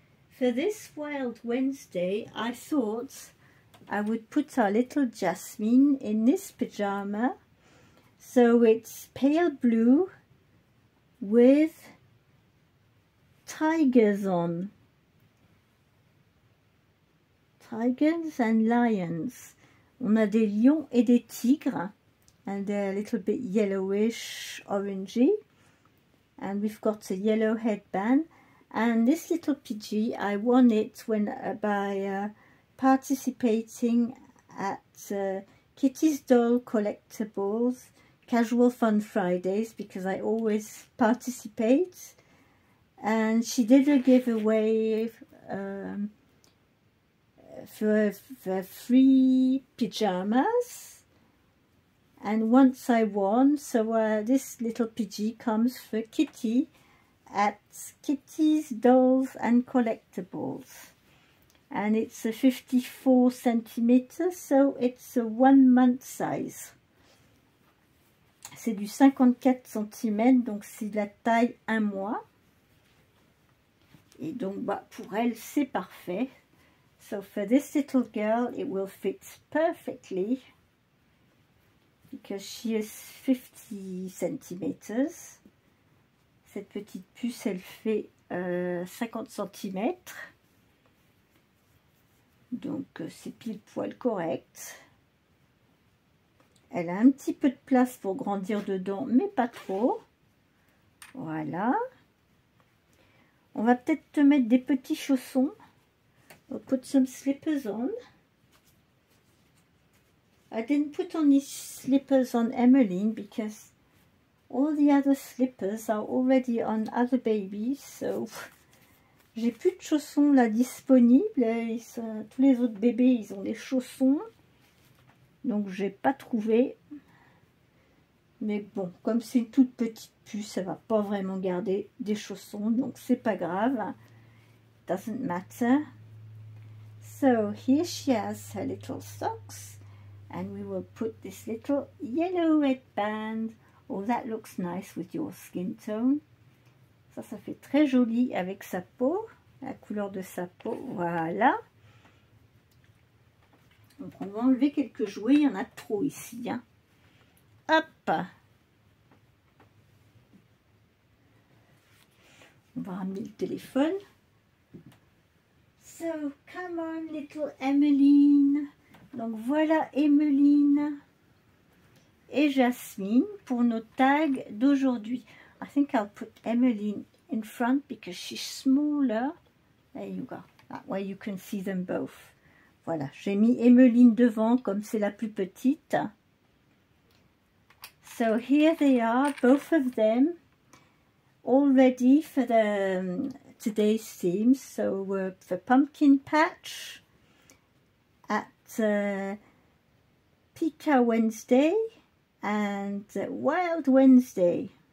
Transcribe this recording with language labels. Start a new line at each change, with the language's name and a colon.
English: For this Wild Wednesday, I thought I would put our little Jasmine in this pyjama. So it's pale blue with tigers on. Tigers and lions.
French: On a des lions et des tigres.
English: And they're a little bit yellowish, orangey. And we've got a yellow headband. And this little PG, I won it when by participating at Kitty's Doll Collectibles Casual Fun Fridays, because I always participate. And she did a giveaway for free pyjamas, and once I won, so this little PG comes for Kitty at Kitty's Dolls and Collectibles, and it's a 54 centimeters, so it's a 1 month size.
French: C'est du 54 cm, donc c'est la taille 1 mois. Et donc, bah, pour elle, c'est parfait.
English: So, for this little girl, it will fit perfectly. Because she is 50 centimeters.
French: Cette petite puce, elle fait 50 cm. Donc, c'est pile poil correct. Elle a un petit peu de place pour grandir dedans, mais pas trop. Voilà. On va peut-être te mettre des petits chaussons.
English: We'll put some slippers on. I didn't put any slippers on Emmeline because all the other slippers are already on other babies.
French: So j'ai plus de chaussons là disponibles. Tous les autres bébés, ils ont des chaussons. Donc j'ai pas trouvé. Mais bon, comme c'est une toute petite puce, ça va pas vraiment garder des chaussons, donc c'est pas grave.
English: Doesn't matter. So here she has her little socks, and we will put this little yellow headband. Oh, that looks nice with your skin tone.
French: Ça fait très joli avec sa peau, la couleur de sa peau. Voilà. Donc on va enlever quelques jouets, il y en a trop ici, hein. Hop, on va ramener le téléphone.
English: So, come on little Emmeline.
French: Donc voilà Emmeline et Jasmine pour nos tags d'aujourd'hui.
English: I think I'll put Emmeline in front because she's smaller. There you go. That way you can see them both.
French: Voilà, j'ai mis Emmeline devant comme c'est la plus petite.
English: So here they are, both of them, all ready for the today's theme. So the Pumpkin Patch at Pika Wednesday and Wild Wednesday.